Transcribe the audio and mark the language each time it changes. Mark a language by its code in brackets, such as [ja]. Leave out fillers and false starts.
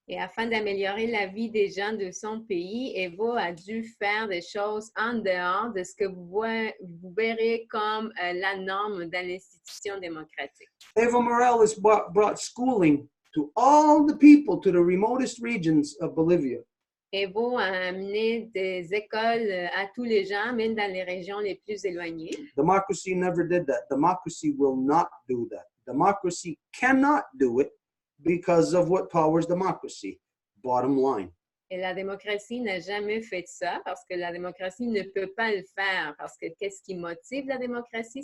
[fr] Et afin d'améliorer la vie des gens de son pays, Evo a dû faire des choses en dehors de ce que vous verrez comme la norme dans l'institution démocratique. [en] Evo Morales brought schooling to all the people to the remotest regions of Bolivia. [fr] Evo a amené des écoles à tous les gens, même dans les régions les plus éloignées. [en] Democracy never did that. Democracy will not do that. Democracy cannot do it because of what powers democracy. Bottom line. [fr] Et la démocratie n'a jamais fait ça parce que la démocratie ne peut pas le faire parce que qu'est-ce qui motive la démocratie?